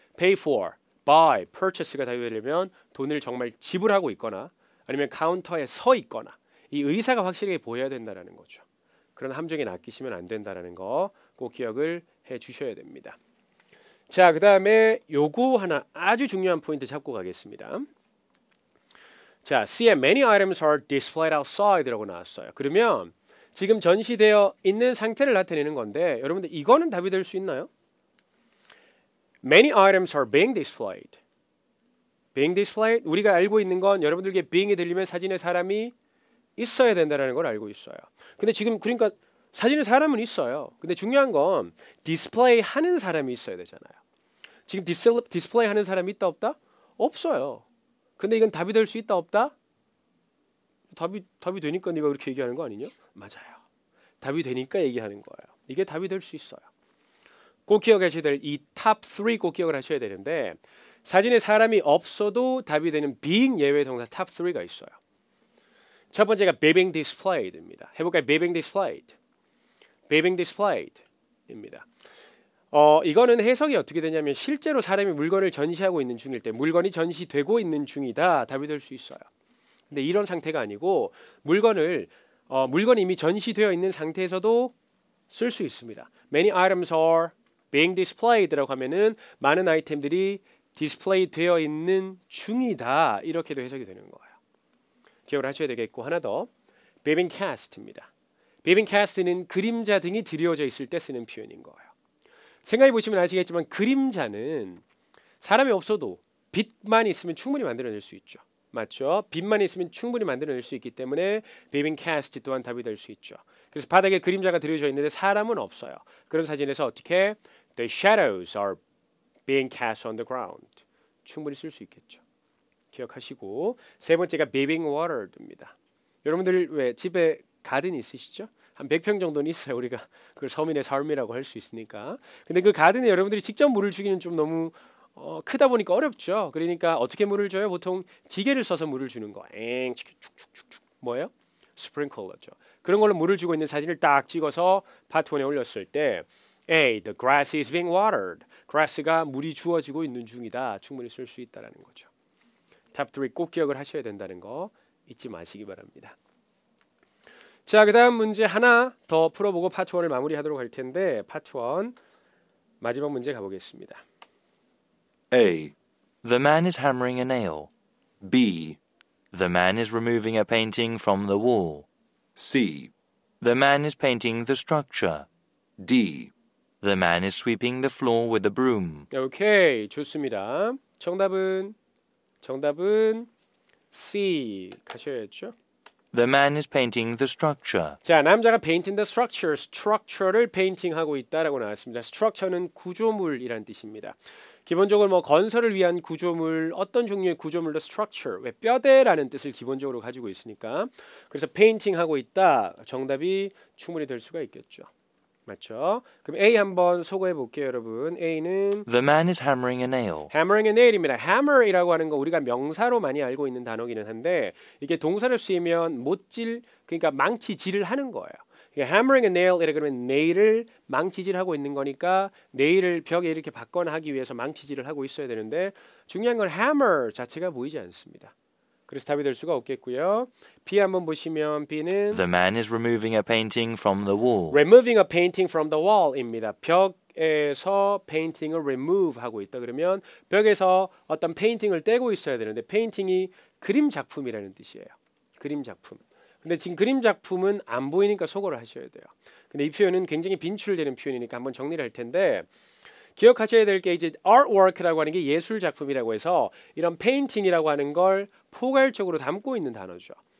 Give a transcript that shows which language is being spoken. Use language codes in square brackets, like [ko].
[ko] pay for, buy, purchase가 답이 되려면 돈을 정말 지불하고 있거나 아니면 카운터에 서 있거나 이 의사가 확실하게 보여야 된다라는 거죠. 그런 함정에 낚이시면 안 된다라는 거 꼭 기억을 해 주셔야 됩니다. 자, 그 다음에 요거 하나 아주 중요한 포인트 잡고 가겠습니다. 자, C에 [en] many items are displayed outside [ko] 라고 나왔어요. 그러면 지금 전시되어 있는 상태를 나타내는 건데 여러분들 이거는 답이 될 수 있나요? [en] Many items are being displayed. [ko] being displayed 우리가 알고 있는 건 여러분들께 being이 들리면 사진에 사람이 있어야 된다는 걸 알고 있어요. 근데 지금 그러니까 사진에 사람은 있어요. 근데 중요한 건 디스플레이 하는 사람이 있어야 되잖아요. 지금 디스플레이 하는 사람이 있다 없다? 없어요. 근데 이건 답이 될 수 있다 없다? 답이 되니까 네가 그렇게 얘기하는 거 아니냐? 맞아요. 답이 되니까 얘기하는 거예요. 이게 답이 될 수 있어요. 꼭 기억하셔야 될 이 탑 3 꼭 기억을 하셔야 되는데 사진에 사람이 없어도 답이 되는 being 예외 동사 탑 3가 있어요. 첫 번째가 being displayed입니다. 해볼까요? being displayed. being displayed입니다. 이거는 해석이 어떻게 되냐면 실제로 사람이 물건을 전시하고 있는 중일 때 물건이 전시되고 있는 중이다 답이 될 수 있어요. 근데 이런 상태가 아니고 물건이 이미 전시되어 있는 상태에서도 쓸 수 있습니다. [en] Many items are being displayed [ko] 라고 하면은 많은 아이템들이 디스플레이 되어 있는 중이다 이렇게도 해석이 되는 거예요. 기억을 하셔야 되겠고 하나 더 being cast입니다. being cast는 그림자 등이 드리워져 있을 때 쓰는 표현인 거예요. 생각해 보시면 아시겠지만 그림자는 사람이 없어도 빛만 있으면 충분히 만들어낼 수 있죠. 맞죠? 빛만 있으면 충분히 만들어낼 수 있기 때문에 being cast 또한 답이 될 수 있죠. 그래서 바닥에 그림자가 드려져 있는데 사람은 없어요. 그런 사진에서 어떻게 [en] The shadows are being cast on the ground. [ko] 충분히 쓸 수 있겠죠. 기억하시고 세 번째가 being watered입니다. 여러분들 왜 집에 가든이 있으시죠? 한 100평 정도는 있어요. 우리가 그걸 서민의 삶이라고 할 수 있으니까. 근데 그 가든에 여러분들이 직접 물을 주기는 좀 너무 크다 보니까 어렵죠. 그러니까 어떻게 물을 줘요? 보통 기계를 써서 물을 주는 거. 축축축축 뭐예요? 스프링클러죠. 그런 걸로 물을 주고 있는 사진을 딱 찍어서 파트 1에 올렸을 때 A. [en] The grass is being watered. [ko] grass가 물이 주어지고 있는 중이다. 충분히 쓸 수 있다라는 거죠. 탑 3 꼭 기억을 하셔야 된다는 거 잊지 마시기 바랍니다. 자, 그 다음 문제 하나 더 풀어보고 파트 1을 마무리하도록 할 텐데 파트 1 마지막 문제 가보겠습니다. [en] A. The man is hammering a nail. B. The man is removing a painting from the wall. C. The man is painting the structure. D. The man is sweeping the floor with a broom. [ko] 오케이, 좋습니다. 정답은 C 가셔야죠. [en] The man is painting the structure. [ko] 자, 남자가 [en] painting the structure, [ko] structure를 페인팅하고 있다라고 나왔습니다. structure는 구조물이란 뜻입니다. 기본적으로 뭐 건설을 위한 구조물, 어떤 종류의 구조물도 structure, 왜 뼈대라는 뜻을 기본적으로 가지고 있으니까 그래서 페인팅하고 있다. 정답이 충분히 될 수가 있겠죠. 맞죠? 그럼 A 한번 소거해 볼게요, 여러분. A는 [en] The man is hammering a nail. hammering a nail입니다. [ko] hammer이라고 하는 거 우리가 명사로 많이 알고 있는 단어기는 한데 이게 동사로 쓰이면 못질 그러니까 망치질을 하는 거예요. [en] hammering a nail [ko] 이라 그러면 네일을 망치질하고 있는 거니까 네일을 벽에 이렇게 받거나 하기 위해서 망치질을 하고 있어야 되는데 중요한 건 hammer 자체가 보이지 않습니다. 그래서 답이 될 수가 없겠고요. B 한번 보시면 B는 [en] The man is removing a painting from the wall. removing a painting from the wall입니다. [ko] 벽에서 페인팅을 remove 하고 있다 그러면 벽에서 어떤 페인팅을 떼고 있어야 되는데 페인팅이 그림 작품이라는 뜻이에요. 그림 작품. 근데 지금 그림 작품은 안 보이니까 소거를 하셔야 돼요. 근데 이 표현은 굉장히 빈출되는 표현이니까 한번 정리를 할 텐데 기억하셔야 될 게 이제 artwork라고 하는 게 예술 작품이라고 해서 이런 페인팅이라고 하는 걸 포괄적으로 담고 있는 단어죠.